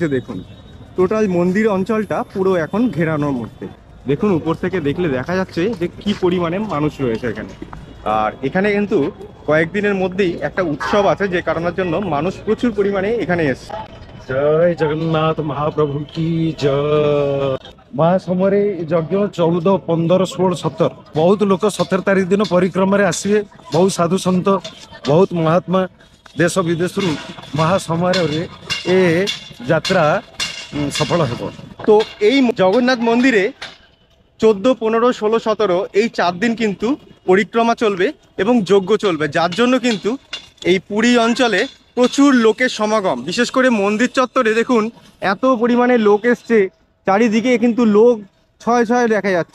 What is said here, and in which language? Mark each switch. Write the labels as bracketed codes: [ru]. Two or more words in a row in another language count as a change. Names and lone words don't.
[bn] দেখুন টোটাল মন্দির অঞ্চলটা পুরো এখন ঘেরানোর মধ্যে। দেখুন উপর থেকে দেখলে দেখা যাচ্ছে যে কি পরিমাণে মানুষ রয়েছে এখানে। আর এখানে কিন্তু কয়েকদিনের মধ্যেই একটা উৎসব আছে, যে কারণের জন্য মানুষ প্রচুর পরিমাণে এখানে এসছে। জয় জগন্নাথ মহাপ্রভু কি জয়। [or] ମହାସମୟରେ ଯଜ୍ଞ 14, 15, 16, 17 ବହୁତ ଲୋକ 17 ତାରିଖ ଦିନ ପରିକ୍ରମାରେ ଆସିବେ। ବହୁତ ସାଧୁ ସନ୍ଥ, ବହୁତ ମହାତ୍ମା ଦେଶ ବିଦେଶରୁ ମହାସମାରୋହରେ ଏ ଯାତ୍ରା ସଫଳ ହେବ। [bn] তো এই জগন্নাথ মন্দিরে 14, 15, 16, 17 এই 4 দিন কিন্তু পরিক্রমা চলবে এবং যজ্ঞ চলবে, যার জন্য কিন্তু এই পুরী অঞ্চলে প্রচুর লোকের সমাগম। বিশেষ করে মন্দির চত্বরে দেখুন এত পরিমাণে লোক এসছে, চারিদিকে কিন্তু লোক ছয় ছয় দেখা যাচ্ছে।